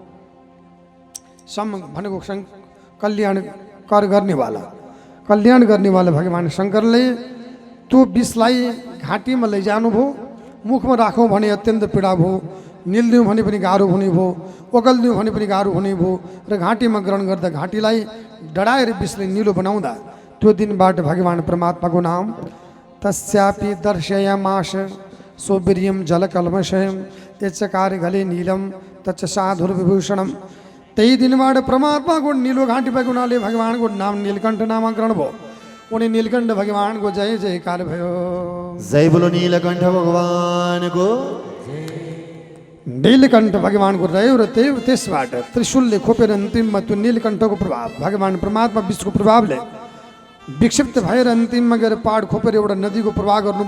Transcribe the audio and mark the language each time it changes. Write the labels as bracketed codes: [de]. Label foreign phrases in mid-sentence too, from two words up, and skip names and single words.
[ne] भनेको कल्याण गर्नेवाला भगवान शङ्करले त्यो विषलाई घाँटीमा लैजानुभयो। मुखमा राखौँ भने अत्यन्त पीडा भयो, निल्दिउँ भने पनि गाह्रो हुने भयो, ओगल्दिउँ भने पनि गाह्रो हुने भयो र घाँटीमा ग्रहण गर्दा घाँटीलाई डढाएर विषले निलो बनाउँदा त्यो दिनबाट भगवान परमात्माको नाम [sa] तस्यापि दर्शयामास सौवीर्यं जलकल्मषं यचकार गले नीलम तच्च साधुर्विभूषणम। [ne] त्यही दिनबाट परमात्माको निलो घाँटी भएको हुनाले भगवानको नाम नीलकण्ठ नामाकरण भयो। उनी नीलकण्ठ भगवानको जय जयकार भयो। [hi] जय बोलो [ne] नीलकण्ठ भगवानको। नीलकण्ठ भगवानको रह्यो र त्यसबाट त्रिशूलले खोपेर अन्तिममा त्यो नीलकण्ठको प्रभाव भगवान परमात्मा विष्णुको प्रभावले विक्षिप्त भएर अन्तिममा गएर पहाड खोपेर एउटा नदीको प्रवाह गर्नुभयो।